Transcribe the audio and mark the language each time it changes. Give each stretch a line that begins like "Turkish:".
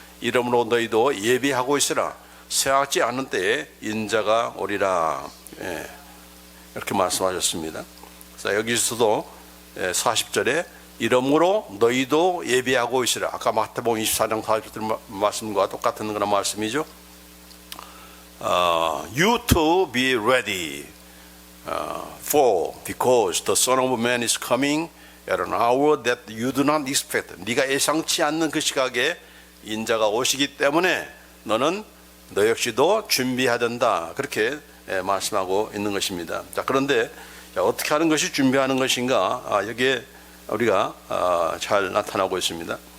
Korean: 이러므로 너희도 예비하고 있으라. 생각지 않은 때에 인자가 오리라. 이렇게 말씀하셨습니다. 그래서 여기서도 40절에 이러므로 너희도 예비하고 있으라. 아까 마태복음 24장 40절 말씀과 똑같은 그런 말씀이죠.
English: You to be ready, for because the Son of Man is coming at an hour that you do not expect.
Korean: 네가 예상치 않는 그 시각에 인자가 오시기 때문에 너는 너 역시도 준비해야 된다. 그렇게 말씀하고 있는 것입니다. 자, 그런데 어떻게 하는 것이 준비하는 것인가? 여기에 우리가 잘 나타나고 있습니다.